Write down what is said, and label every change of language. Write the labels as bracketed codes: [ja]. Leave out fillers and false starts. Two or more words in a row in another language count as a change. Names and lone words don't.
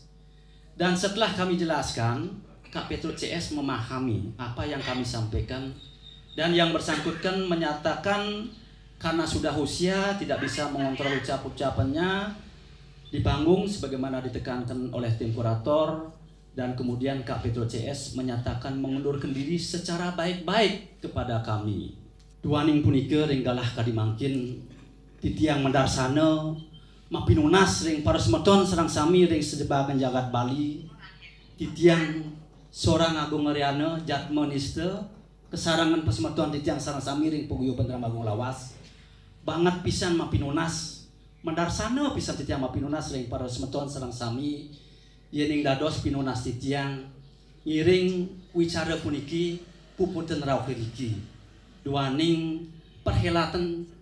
[id] Dan setelah kami jelaskan, Kak Petruk CS memahami apa yang kami sampaikan dan yang bersangkutan menyatakan karena sudah usia tidak bisa mengontrol ucapannya di panggung sebagaimana ditekankan oleh tim kurator, dan kemudian Kak Petruk CS menyatakan mengundurkan diri secara baik-baik kepada kami. [ban] Duaning punika ringgalah kadimangkin titiang mendarsana mapinunas ring para semeton serang sami ring sejebakan jagat Bali titiang seorang Agung Aryana Jatmoniste kesarangan pesemetuan titiang sarang samiring Paguyuban Drama Gong Lawas banget pisan mapinunas mendarsana pisan titiang mapinunas ring para semetuan sarang sami yening dados pinunas titiang ngiring wicara puniki puputan rauh keriki duaning perhelatan